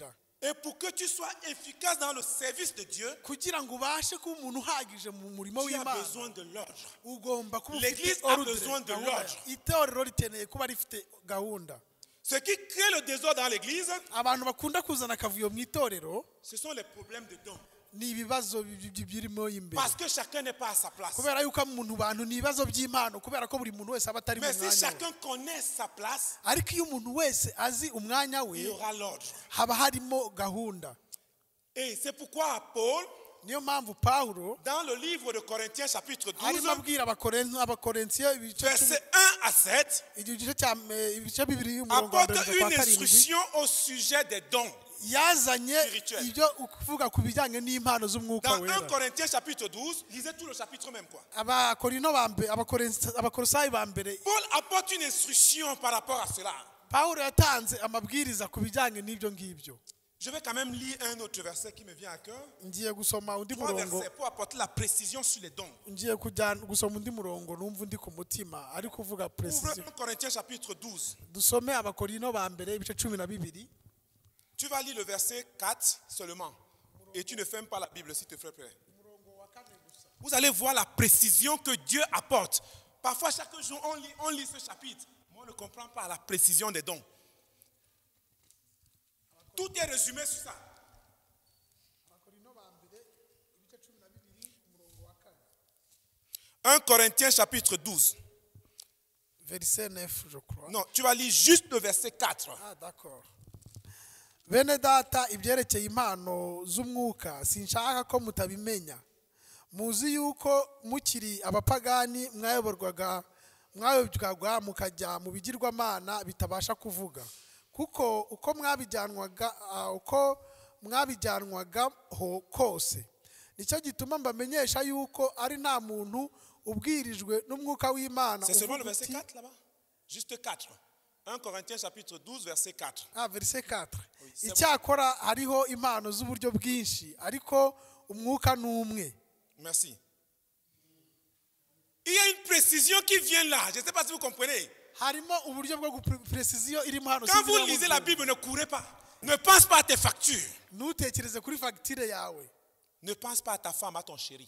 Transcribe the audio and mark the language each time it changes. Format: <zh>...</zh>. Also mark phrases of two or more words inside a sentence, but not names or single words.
<fr>Et pour que tu sois efficace dans le service de Dieu,</fr> <rw>kugira ngo ubashe kuba umuntu uhagije mu murimo</rw> <fr>tu as</fr> <rw>w'imana</rw> <fr>besoin de l'ordre.</fr> <rw>ugomba kuba</rw> <fr>L'église</fr> <rw>ufite</rw> <fr>a ordre, besoin de</fr> <rw>gahunda.</rw> <fr>l'ordre.</fr> <rw>itorero rikeneye kuba rifite gahunda</rw> <fr>Ce qui crée le désordre dans l'église,</fr> <rw>abantu bakunda kuzana akavuyo mu itorero</rw> <fr>ce sont les problèmes de dons.</fr> <rw>ni ibibazo birimo imbere</rw> <fr>Parce que chacun n'est pas à sa place.</fr> <rw>kubera yuko mu bantu ni ibibazo by'impano kubera ko buri muntu wese aba atari mu</rw> <fr>Mais si</fr> <rw>mwanya we</rw> <fr>chacun connaît sa place,</fr> <rw>ariko iyo umuntu wese azi umwanya we</rw> <fr>il y aura l'ordre.</fr> <rw>haba harimo gahunda</rw> <fr>Et c'est pourquoi Paul,</fr> <rw>niyo mpamvu pawulo</rw> <fr>dans le livre de Corinthiens chapitre 12,</fr> <rw>arimo abwira abakorintiyo</rw> <fr>versets 1 à 7,</fr> <rw>ibice bibiri y'umurongo wa mbere</rw> <fr>apporte</fr> <rw>kugeza kwa</rw> <fr>une</fr> <rw>karindwi</rw> <fr>instruction au sujet des dons.</fr> <rw>yazanye</rw> <fr>Spirituel.</fr> <rw>ibyo kuvuga ku bijyanye n'impano z'umwuka</rw> <fr>Dans 1</fr> <rw>wera</rw> <fr>Corinthiens chapitre 12, lisez tout le chapitre même quoi.</fr> <rw>abakorino ba mbere abakorosayi ba mbere</rw> <fr>Paul apporte une instruction par rapport à cela.</fr> <rw>pawulo yatanze amabwiriza ku bijyanye n'ibyo ngibyo</rw> <fr>Je vais quand même lire un autre verset qui me vient à cœur.</fr> <rw>ngiye gusoma undi 3 murongo</rw> <fr>versets pour apporter la précision sur les dons.</fr> <rw>ngiye gusoma undi murongo numva undi ku mutima ari kuvuga</rw> <fr>Ouvre precision 1 Corinthiens chapitre 12.</fr> <rw>dusome abakorino ba mbere ibice 12</rw> <fr>Tu vas lire le verset 4 seulement. Et tu ne fermes pas la Bible s'il te plaît. Vous allez voir la précision que Dieu apporte. Parfois, chaque jour, on lit ce chapitre. Mais on ne comprend pas la précision des dons. Tout est résumé sur ça. 1 Corinthiens chapitre 12. verset 9 je crois Non, tu vas lire juste le verset 4. ah d'accord</fr> <rw>bene data ibyerekeye impano z'umwuka sinshaka ko mutabimenya muzi yuko mukiri abapagani mwayobwaga mukajya mu bigirwamana bitabasha kuvuga kuko uko mwabijyanwagaho kose nicyo gituma mbamenyesha yuko ari nta muntu ubwirijwe n'umwuka w'Imana.</rw> <fr>C'est seulement le verset 4 là-bas. Juste 4. 1 Corinthiens chapitre 12 verset 4. Verset 4.</fr> <rw>Icyakora hariho impano z'uburyo bwinshi ariko umwuka n'umwe.</rw> <fr>Merci. Il y a une précision qui vient là. Je ne sais pas si vous comprenez. Quand vous lisez la Bible, ne courez pas. Ne pense pas à tes factures. Ne pense pas à ta femme, à ton chéri.</fr>